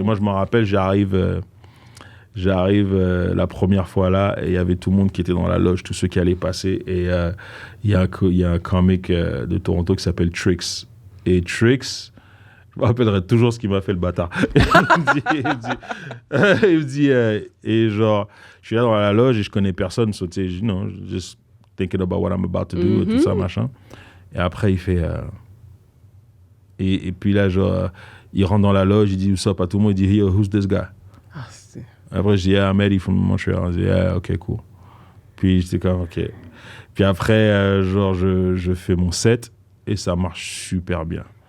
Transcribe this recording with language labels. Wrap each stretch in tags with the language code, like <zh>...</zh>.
<fr>Et moi, je me rappelle, j'arrive la première fois là et il y avait tout le monde qui était dans la loge, tous ceux qui allaient passer. Et il y a un comic de Toronto qui s'appelle Trix. Et Trix, je me rappellerai toujours ce qu'il m'a fait, le bâtard. Il me dit et genre, je suis là dans la loge et je connais personne.</fr> <en>So,</en> <fr>tu sais,</fr> <en>you know, just thinking about what I'm about to do,</en> <fr>et tout ça, machin. Et après, il fait... Et puis là, genre, il rentre dans la loge, il dit, what's up à tout le monde, il dit,</fr> <en>yo, who's this guy?</en> <fr>Après, je dis,</fr> <en>I'm Eddie from Montreal.</en> <fr>Je dis, OK, cool. Puis, j'étais comme, OK. Puis après, genre, je fais mon set et ça marche super bien.</fr>